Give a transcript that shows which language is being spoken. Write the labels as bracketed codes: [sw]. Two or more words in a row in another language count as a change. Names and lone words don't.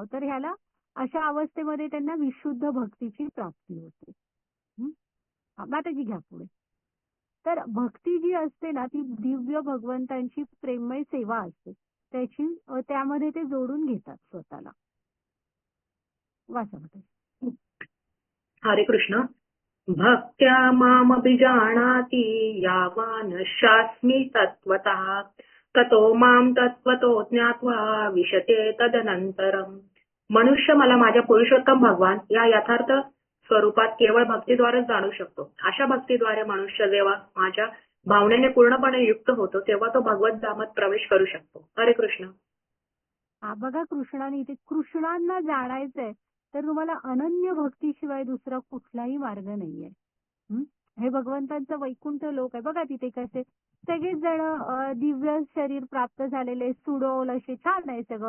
[mr] तर ह्याला अशा अवस्थेमध्ये त्यांना विशुद्ध भक्तीची प्राप्ती होते. माताजी घ्या पुढे. तर भक्ती जी असते ना ती दिव्य भगवंतांची प्रेममय सेवा असते. त्यामध्ये ते जोडून घेतात स्वतःला. वाचा माताजी. हरे कृष्ण. [sa] भक्त्या मामभिजानाति यावानश्चास्मि तत्त्वतः ततो मां तत्त्वतो ज्ञात्वा विशते तदनंतरम. [mr] मनुष्य मला माझ्या पुरुषोत्तम भगवान या यथार्थ स्वरूपात केवळ भक्तीद्वारेच जाणू शकतो. अशा भक्तीद्वारे मनुष्य जेव्हा माझ्या भावनेने पूर्णपणे युक्त होतो तेव्हा तो भगवत धामात प्रवेश करू शकतो. हरे कृष्ण. बघा, कृष्णांना जाणायचंय तर तुम्हाला अनन्य भक्तीशिवाय दुसरा कुठलाही मार्ग नाहीये. हे भगवंतांचं वैकुंठ लोक आहे. बघा तिथे कसे सगळेच जण दिव्य शरीर प्राप्त झालेले, सुडोल असे छान आहे सगळं.